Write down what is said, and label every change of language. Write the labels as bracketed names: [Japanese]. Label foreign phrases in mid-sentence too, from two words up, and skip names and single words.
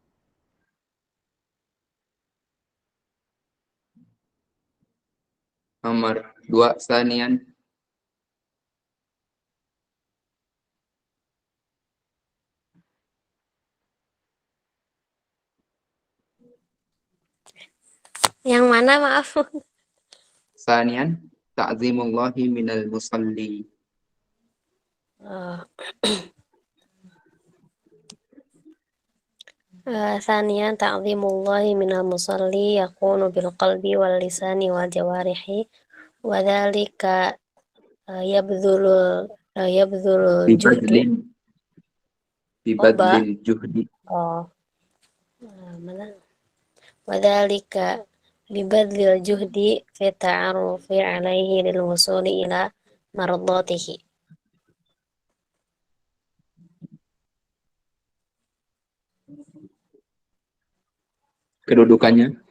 [Indonesian] Nomor 2 Sanian. Yang mana maaf? [Arabic] ثانيا تعظيم الله من المصلي. ثانيا تعظيم الله من المصلي يكون بالقلب واللسان والجوارح وذلك يبذل الجهد ببذل. ببذل الجهد. وذلك ببذل الجهد في التعرف عليه للوصول إلى مرضاته. [Indonesian] Kedudukannya.